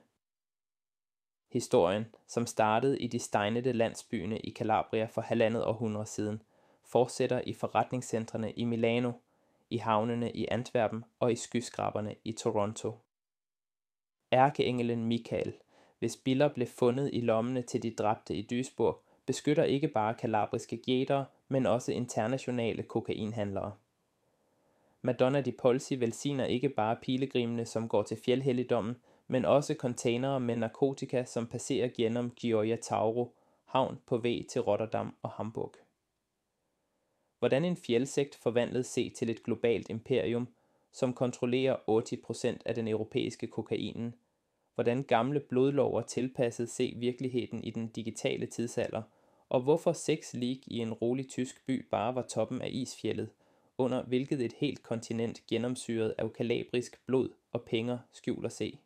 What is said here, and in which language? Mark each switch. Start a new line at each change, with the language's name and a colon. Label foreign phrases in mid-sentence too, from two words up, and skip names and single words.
Danish: Historien, som startede i de stegnede landsbyerne i Calabria for 1,5 århundrede siden, fortsætter i forretningscentrene i Milano, i havnene i Antwerpen og i skyskraberne i Toronto. Ærkeengelen Michael, hvis biller blev fundet i lommene til de dræbte i Duisburg, beskytter ikke bare kalabriske jægere, men også internationale kokainhandlere. Madonna di Polsi velsigner ikke bare pilegrimene, som går til fjeldhelligdommen, men også containere med narkotika, som passerer gennem Gioia Tauro, havn på vej til Rotterdam og Hamburg. Hvordan en fjeldsekt forvandlede sig til et globalt imperium, som kontrollerer 80% af den europæiske kokainen, hvordan gamle blodlover tilpassede sig virkeligheden i den digitale tidsalder, og hvorfor 6 lig i en rolig tysk by bare var toppen af isfjeldet, under hvilket et helt kontinent gennemsyret af kalabrisk blod og penge skjuler sig.